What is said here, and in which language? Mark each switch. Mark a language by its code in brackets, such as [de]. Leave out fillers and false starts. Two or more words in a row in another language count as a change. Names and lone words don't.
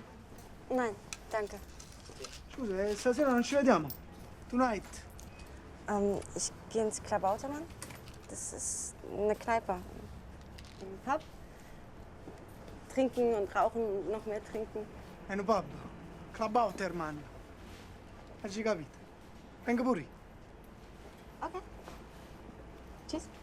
[de] Nein, danke. [it] Scusa, stasera non ci vediamo. [en] Tonight. [de] Ich gehe ins Klabautermann. Das ist eine Kneipe. Ein Pub. Trinken und rauchen und noch mehr trinken. [it] È un pub. Klabautermann. Hai capito? Venga pure. [de] Okay. Tschüss.